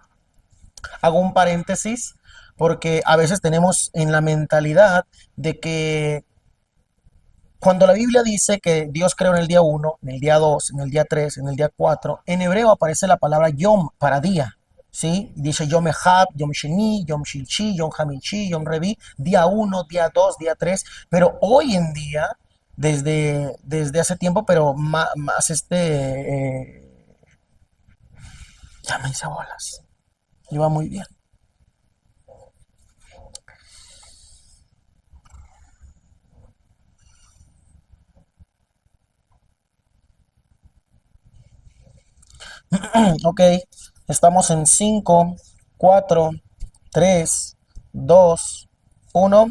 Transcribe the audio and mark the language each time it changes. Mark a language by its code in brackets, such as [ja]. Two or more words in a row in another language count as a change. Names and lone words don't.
[es] Hago un paréntesis porque a veces tenemos en la mentalidad de que cuando la Biblia dice que Dios creó en el día 1, en el día 2, en el día 3, en el día 4, en hebreo aparece la palabra Yom para día. ¿Sí? Dice [he] יום אחד, יום שני, יום שלישי, יום חמישי, יום רביעי, [es] día 1, día 2, día 3. Pero hoy en día, desde hace tiempo, pero más ya me hice bolas. Iba muy bien. Ok, estamos en 5, 4, 3, 2, 1.